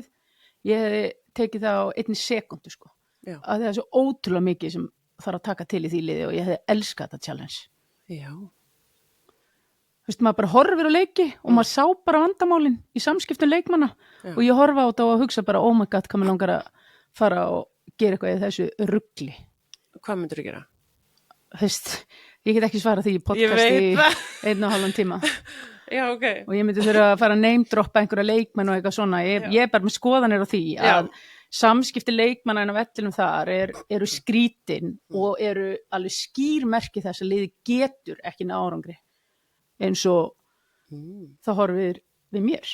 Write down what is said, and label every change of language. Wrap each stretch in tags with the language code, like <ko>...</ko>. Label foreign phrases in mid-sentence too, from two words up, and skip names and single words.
<is>Ég hefði tekið það á 1 sekúndu, Að það er svo ótrúlega mikið sem þarf að taka til í því liði og ég hefði elskað þetta challenge. Þú veist, maður bara horfir á leiki og maður sá bara vandamálin í samskiptum leikmanna og ég horfa á þetta og hugsa bara,</is> <en>oh my god,</en> <is>hvað mér langar að fara og gera eitthvað í þessu rugli. Hvað myndir þú gera? Þú veist, ég get ekki svarað því í podcast í 1,5 tíma. Og ég myndi þurfa að fara að name-droppa einhverja leikmenn og eitthvað svona. Ég er bara með skoðanir á því að samskipti leikmanna en á vellinum þar eru skrítin og eru alveg skýrmerki þess að liði getur ekki ná árangri eins og það horfir við mér.</is>